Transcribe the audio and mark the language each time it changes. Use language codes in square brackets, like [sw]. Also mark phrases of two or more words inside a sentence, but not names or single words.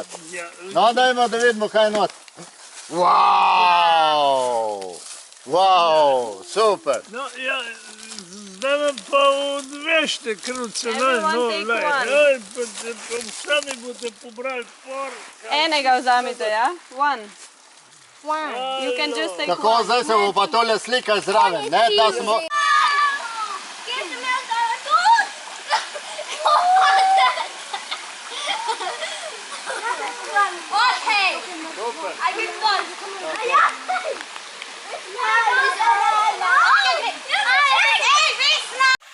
[sl] No, dajmo, da vidimo, kaj je not. Wow, super. No, ja, zdaj nam pa odvežte kruce. Sami boste pobrali por. Enega vzamite, ja? [en] One. You can just take [sl] Tako, [en] one. [sl] zdaj se bo pa tole slikali zraven, ne, da smo... Kje sem jaz dala tudi? Okej. Super. Aj mi dol. Ja. Ej, Vesna!